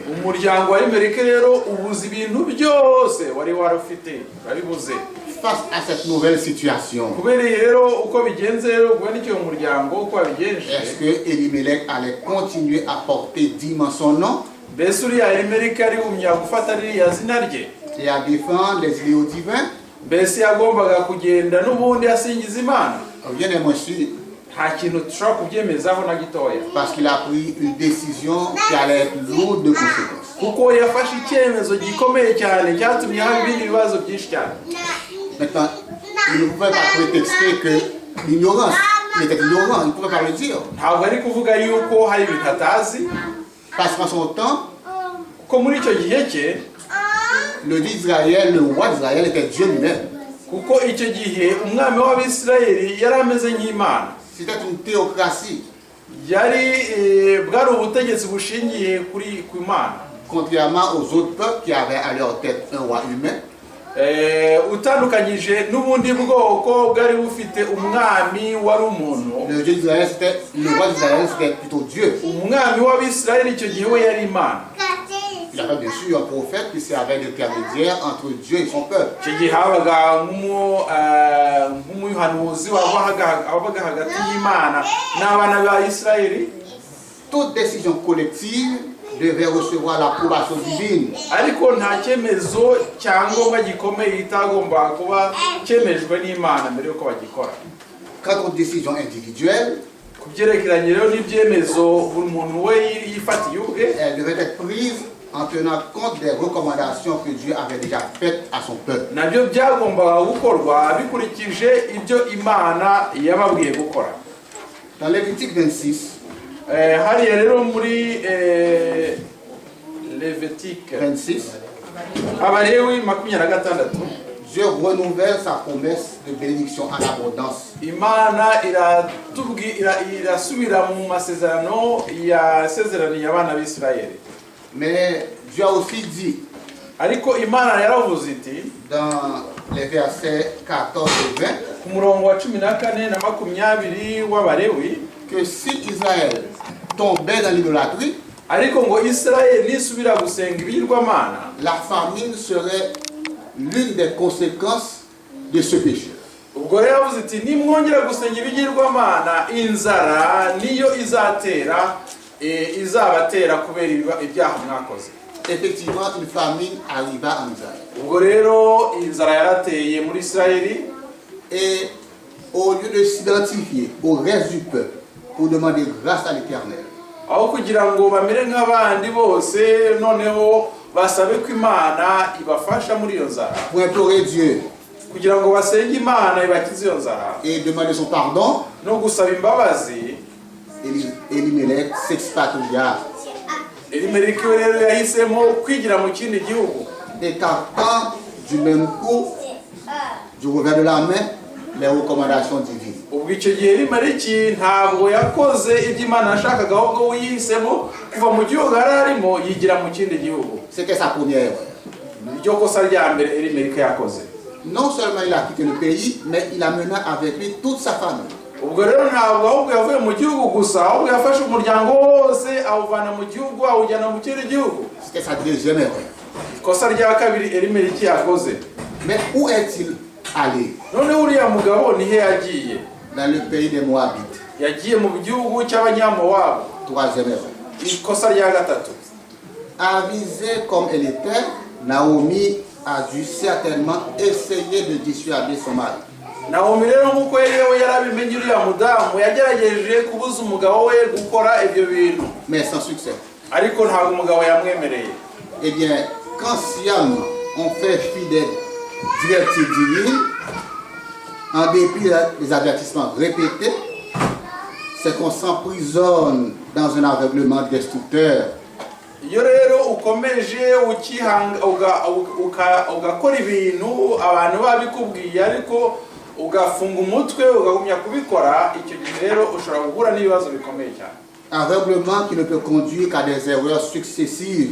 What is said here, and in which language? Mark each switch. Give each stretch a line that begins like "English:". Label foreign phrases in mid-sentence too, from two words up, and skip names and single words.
Kinyarwanda: Umuryango wa Elimeleki rero ubuze ibintu byose wari warufite babibuze.
French: Face à cette nouvelle situation,
Kinyarwanda: Kubereye rero uko bigenze rero ubwo nicyo umuryango uko wabigenje.
French: est-ce que Elimelech allait continuer à porter dignement son nom
Kinyarwanda: Mbese uriya Elimeleki ari umya gufata ririya zina rye
French: et à défendre les idéaux divins?
Kinyarwanda: mbese yagombaga kugenda n'ubundi asingiza Imana?
French: Rien n'est moins sûr,
Kinyarwanda: Nta kintu dushobora kubyemezaho na gitoya,
French: parce qu'il a pris une décision qui allait être lourde de conséquences.
Kinyarwanda: kuko yafashe icyemezo gikomeye cyane cyatumye haba ibindi bibazo byinshi cyane.
French: Maintenant, il ne pouvait pas prétexter que l'ignorance, il était ignorant, il ne pouvait pas le dire.
Kinyarwanda: Ntabwo ari kuvuga yuko hari ibintu atazi,
French: Parce qu'en son temps,
Kinyarwanda: kuko muri icyo gihe cye,
French: le Dieu d'Israël, le roi d'Israël était Dieu lui-même.
Kinyarwanda: kuko icyo gihe umwami w'Abisirayeli yari ameze nk'Imana.
French: C'était une théocratie,
Kinyarwanda: Bwari ubutegetsi bushingiye ku Imana.
French: contrairement aux autres peuples qui avaient à leur tête un roi humain.
Kinyarwanda: Utandukanyije n'ubundi bwoko bwari bufite umwami wari umuntu.
French: Le Dieu d'Israël, le roi d'Israël, c'était plutôt Dieu.
Kinyarwanda: Umwami w'Abisirayeli icyo gihe we yari Imana.
French: Il y avait bien sûr un prophète qui servait d'intermédiaire entre Dieu et son peuple.
Kinyarwanda: Icyo gihe habaga nk'umuhanuzi wabaga hagati y'Imana n'abana ba Isirayeli.
French: Toute décision collective devait recevoir l'approbation divine.
Kinyarwanda: Ariko nta cyemezo cyangombwa gikomeye itagomba kuba cyemejwe n'Imana mbere yuko bagikora.
French: Quant aux décisions individuelles,
Kinyarwanda: Ku byerekeranye rero n'ibyemezo buri muntu we yifatiye ubwe,
French: elles devaient être prises en tenant compte des recommandations que Dieu avait déjà faites à son peuple.
Kinyarwanda: nabyo byagombaga gukorwa bikurikije ibyo Imana yababwiye gukora.
French: Dans Lévitique 26,
Kinyarwanda: Hariya rero muri Lévitique 26, Abalewi 26.
French: Dieu renouvelle sa promesse de bénédiction en abondance.
Kinyarwanda: Imana irasubira mu masezerano yasezeraniye abana b'Isirayeli.
French: Mais Dieu a aussi dit
Kinyarwanda: Ariko Imana yaravuze iti
French: dans les versets 14 et 20
Kinyarwanda: ku murongo wa 14 na 20 w'Abalewi
French: que si Israël tombait dans l'idolâtrie,
Kinyarwanda: ariko ngo Isirayeli nisubira gusenga ibigirwamana,
French: la famine serait l'une des conséquences de ce péché.
Kinyarwanda: ubwo rero yavuze iti nimwongera gusenga ibigirwamana, inzara niyo izabatera kubera ibyaha mwakoze.
French: Effectivement, une famine arriva en Israël.
Kinyarwanda: Ubwo rero inzara yarateye muri Isirayeli,
French: Et au lieu de s'identifier au reste du peuple pour demander grâce à l'Éternel,
Kinyarwanda: aho kugira ngo bamere nk'abandi bose noneho basabe ko Imana ibafasha muri iyo nzara,
French: pour implorer Dieu
Kinyarwanda: kugira ngo basenge Imana ibakize iyo nzara
French: et demander son pardon,
Kinyarwanda: no gusaba imbabazi,
French: Elimelech s'expatria,
Kinyarwanda: Elimeleki we rero yahisemo kwigira mu kindi gihugu,
French: écartant du même coup, du revers de la main, les recommandations divines.
Kinyarwanda: ubwo icyo gihe Elimeleki ntabwo yakoze ibyo Imana yashakaga, ahubwo we yihisemo kuva mu gihugu yari arimo yigira mu kindi gihugu.
French: C'était sa première erreur.
Kinyarwanda: Iryo kosa rya mbere Elimeleki yakoze.
French: Non seulement il a quitté le pays, mais il amena avec lui toute sa famille.
Kinyarwanda: Ubwo rero ntabwo ahubwo yavuye mu gihugu gusa, ahubwo yafashe umuryango wose awuvana mu gihugu awujyana mu kindi gihugu.
French: C'était sa deuxième erreur.
Kinyarwanda: Kosa rya kabiri Elimeleki yakoze.
French: Mais où est-il allé?
Kinyarwanda: None uriya mugabo nihe yagiye?
French: Dans le pays des Moabites.
Kinyarwanda: Yagiye mu gihugu cy'Abanyamowabu.
French: Troisième erreur.
Kinyarwanda: Ikosa rya gatatu.
French: Avisée comme elle était, Naomi a dû certainement essayer de dissuader son mari.
Kinyarwanda: Naomi rero nk'uko yewe yarabimenye uriya mudamu yagerageje kubuza umugabo we gukora ibyo bintu,
French: Mais sans succès.
Kinyarwanda: ariko ntabwo umugabo yamwemereye.
French: Eh bien, quand sciemment on fait fi des directives divines, en dépit des avertissements répétés, c'est qu'on s'emprisonne dans un aveuglement destructeur.
Kinyarwanda: Iyo rero ukomeje ugakora ibintu abantu babikubwiye ariko ugafunga umutwe ugagumya kubikora, icyo gihe rero ushobora guhura n'ibibazo bikomeye cyane.
French: Aveuglement qui ne peut conduire qu'à des erreurs successives.